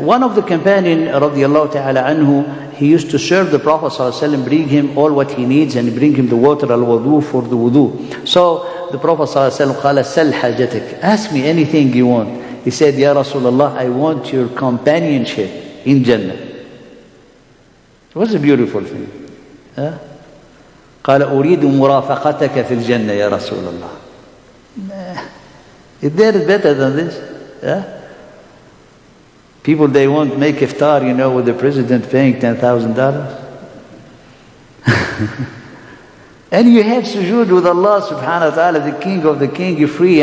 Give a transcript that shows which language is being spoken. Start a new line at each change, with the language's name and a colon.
English: One of the companions, radiallahu ta'ala anhu, he used to serve the Prophet ﷺ, bring him all what he needs, and bring him the water, al-wudu, for the wudu. So the Prophet ﷺ,
Arabic: قال سل حاجتك,
English: ask me anything you want. He said, Ya Rasulullah, I want your companionship in Jannah. It was a beautiful thing.
Arabic: قال أريد مرافقتك في الجنة يا رسول الله.
English: Is there better than this? People, they won't make iftar, you know, with the president paying $10,000. And you have sujood with Allah subhanahu wa ta'ala, the king of the king, you're free.